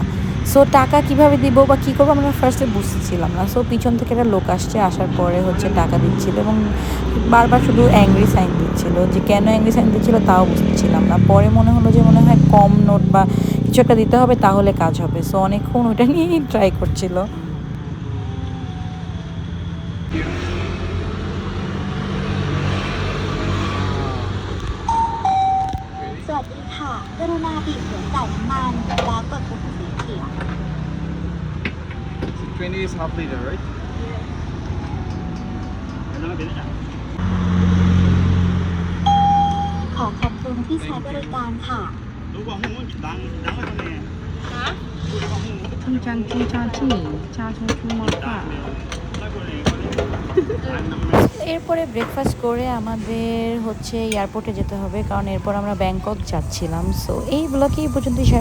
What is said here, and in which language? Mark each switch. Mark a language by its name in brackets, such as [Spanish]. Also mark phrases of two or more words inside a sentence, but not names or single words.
[Bangla] সো টাকা কিভাবে দিব বা কী করবো আমরা ফার্স্টে বুঝতেছিলাম না। সো পিছন থেকে একটা লোক আসছে, আসার পরে হচ্ছে টাকা দিচ্ছিল এবং বারবার শুধু [English] angry sign [Bangla] দিচ্ছিল। যে কেন [English] angry sign [Bangla] দিচ্ছিল তাও বুঝতেছিলাম না। পরে মনে হলো যে মনে হয় কম নোট বা কিছু একটা দিতে হবে তাহলে কাজ হবে। সো অনেকক্ষণ ওইটা নিয়েই ট্রাই করছিল। [Thai] สวัสดีค่ะกรุณาบีบหัวจ่ายน้ำมันแล้วกดปุ่มสีเขียว [English] 20 is half liter, right? [Thai] ขอขอบคุณที่ใช้บริการค่ะ [Bangla] এরপরে ব্রেকফাস্ট করে আমাদের হচ্ছে এয়ারপোর্টে যেতে হবে, কারণ এরপর আমরা ব্যাংকক যাচ্ছিলাম। সো এই ব্লগে এই পর্যন্তই।